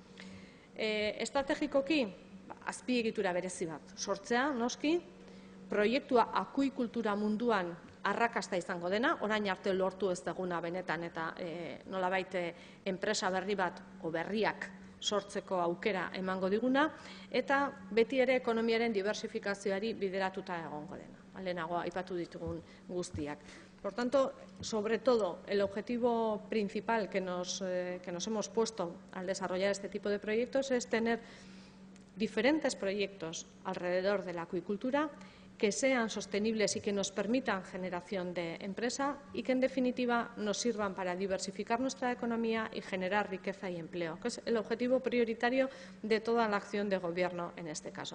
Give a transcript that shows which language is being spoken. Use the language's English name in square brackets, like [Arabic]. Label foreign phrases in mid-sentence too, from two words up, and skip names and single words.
[Basque] Estrategikoki, azpiegitura berezi bat sortzea, noski, proiektua akuikultura munduan arrakasta izango dena, orain arte lortu ez duguna benetan eta nolabait enpresa berri bat o berriak sortzeko aukera emango diguna, eta beti ere ekonomiaren diversifikazioari bideratuta egongo dena. Lehenago aipatu ditugun guztiak. [Spanish] Por tanto, sobre todo, el objetivo principal que nos hemos puesto al desarrollar este tipo de proyectos es tener diferentes proyectos alrededor de la acuicultura que sean sostenibles y que nos permitan generación de empresa y que, en definitiva, nos sirvan para diversificar nuestra economía y generar riqueza y empleo, que es el objetivo prioritario de toda la acción de Gobierno en este caso.